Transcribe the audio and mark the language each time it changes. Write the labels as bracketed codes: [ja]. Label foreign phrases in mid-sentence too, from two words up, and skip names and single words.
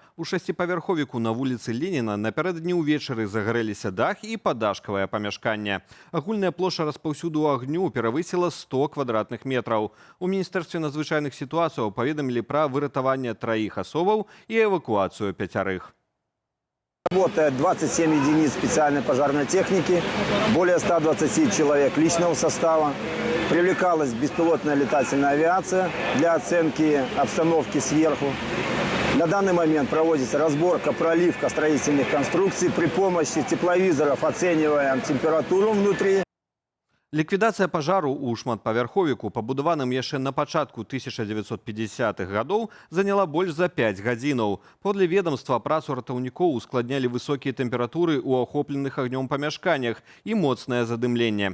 [be] У 6павярховіку на вуліцы Леніна напярэдадні ўвечары загарэліся дах і падашкавае памяшканне. Агульная плошча распаўсюду агню перавысіла 100 квадратных метраў. У Міністэрстве надзвычайных сітуацыяў паведамілі пра выратаванне 3 асобаў і эвакуацыю 5. [ru] Работает 27 единиц специальной пожарной техники, более 120 человек личного состава. Привлекалась беспилотная летательная авиация для оценки обстановки сверху. На данный момент проводится разборка, проливка строительных конструкций. При помощи тепловизоров оцениваем температуру внутри. [be] Ліквідацыя пажару ў шматпавярховіку, пабудаваным яшчэ на пачатку 1950-х гадоў, заняла больш за 5 гадзінаў. Подле ведомства працу ратаўнікоў ускладнялі высокія тэмпературы ў ахопленых агнём памяшканнях і моцнае задымленне.